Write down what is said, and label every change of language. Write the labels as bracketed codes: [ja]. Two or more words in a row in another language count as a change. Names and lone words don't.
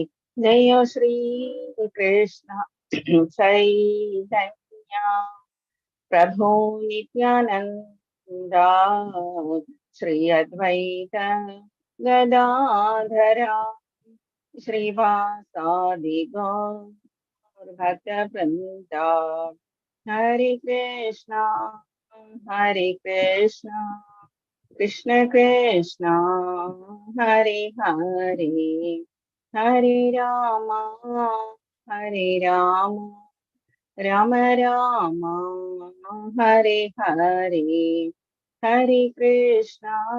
[sa] ജയ ശ്രീ കൃഷ്ണ ചൈതന്യ പ്രഭു നിത്യാനന്ദ ശ്രീ അദ്വൈത ഗദാധര ശ്രീവാസാദി ഗൗര भट्ट हरे कृष्ण, हरे कृष्ण, कृष्ण कृष्ण, हरे हरे, हरे राम, हरे राम, राम राम, हरे हरे, हरे कृष्ण,